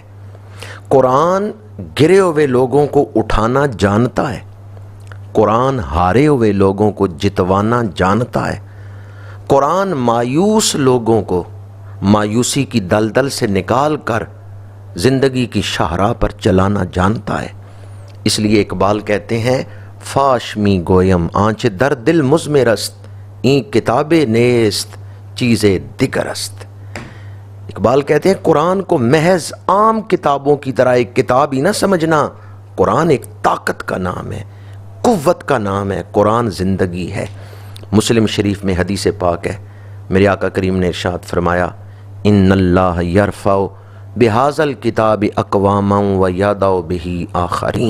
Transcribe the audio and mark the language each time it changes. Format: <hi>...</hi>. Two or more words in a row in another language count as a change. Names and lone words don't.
<ur>قرآن گرے ہوئے لوگوں کو اٹھانا جانتا ہے، قرآن ہارے ہوئے لوگوں کو جتوانا جانتا ہے، قرآن مایوس لوگوں کو مایوسی کی دلدل سے نکال کر زندگی کی شاہراہ پر چلانا جانتا ہے۔ اس لیے اقبال کہتے ہیں</ur> <fa>فاش می گویم آنچ در دل مزمرست این کتاب نیست چیز دیگرست۔</fa> <ur>اقبال کہتے ہیں قرآن کو محض عام کتابوں کی طرح ایک کتاب ہی نہ سمجھنا، قرآن ایک طاقت کا نام ہے، قوت کا نام ہے، قرآن زندگی ہے۔ مسلم شریف میں حدیث پاک ہے، میرے آقا کریم نے ارشاد فرمایا</ur> <ar>ان اللہ یرفع بہذا الکتاب اقواما ویضع بہ آخرین۔</ar>